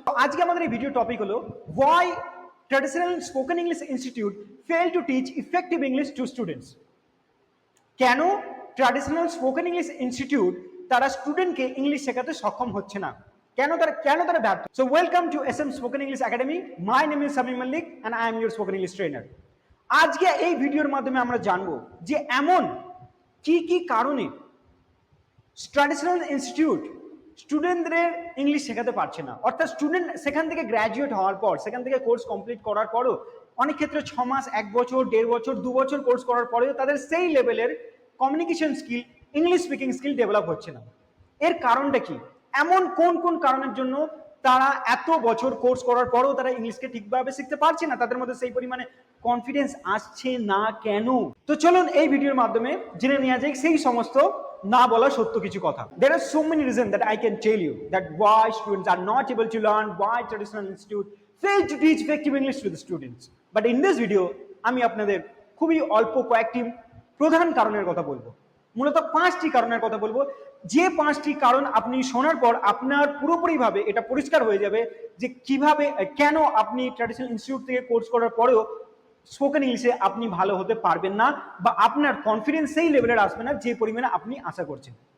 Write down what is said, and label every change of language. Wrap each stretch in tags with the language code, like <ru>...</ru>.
<bn>তো আজকে আমাদের এই ভিডিও টপিক হলো</bn> <en>Why traditional spoken English institute fail to teach effective English to students.</en> <bn>কেন ট্র্যাডিশনাল স্পোকেন ইংলিশ ইনস্টিটিউট তারা স্টুডেন্টকে ইংলিশ শেখাতে সক্ষম হচ্ছে না, কেন তারা ব্যর্থ?</bn> <en>So welcome to SM spoken English academy. My name is Samim Mallick and I am your spoken English trainer.</en> <bn>আজকে এই ভিডিওর মাধ্যমে আমরা জানবো যে এমন কি কি কারণে ট্র্যাডিশনাল ইনস্টিটিউট স্টুডেন্টদের ইংলিশ শেখাতে পারছে না। অর্থাৎ স্টুডেন্ট সেখান থেকে গ্র্যাজুয়েট হওয়ার পর, সেখান থেকে কোর্স কমপ্লিট করার পরও, অনেক ক্ষেত্রে 6 মাস, 1 বছর, 1.5 বছর, 2 বছর কোর্স করার পরেও তাদের সেই লেভেলের communication skill, English speaking skill develop হচ্ছে না। এর কারণটা কি? এমন কোন কোন কারণের জন্য তারা এত বছর কোর্স করার পরেও তারা ইংলিশকে ঠিকভাবে শিখতে পারছে না? তাদের মধ্যে সেই পরিমাণে কনফিডেন্স আসছে না কেন? তো চলুন এই ভিডিওর মাধ্যমে জেনে নেওয়া যায় সেই সমস্ত না বলা সত্য কিছু কথা।</bn> <en>There are so many reasons that I can tell you that why students are not able to learn, why traditional institute fail to teach effective English to the students. But in this video</en> <bn>আমি আপনাদের খুবই অল্প কয়েকটি প্রধান কারণের কথা বলবো, মূলত 5টি কারণের কথা বলবো, যে 5টি কারণ আপনি শোনার পর আপনার পুরোপুরিভাবে এটা পরিষ্কার হয়ে যাবে যে কিভাবে, কেন আপনি ট্র্যাডিশনাল ইনস্টিটিউট থেকে কোর্স করার পরেও স্পোকেন ইংলিশে আপনি ভালো হতে পারবেন না, বা আপনার কনফিডেন্স সেই লেভেলের আসবে না যে পরিমাণে আপনি আশা করছেন।</bn>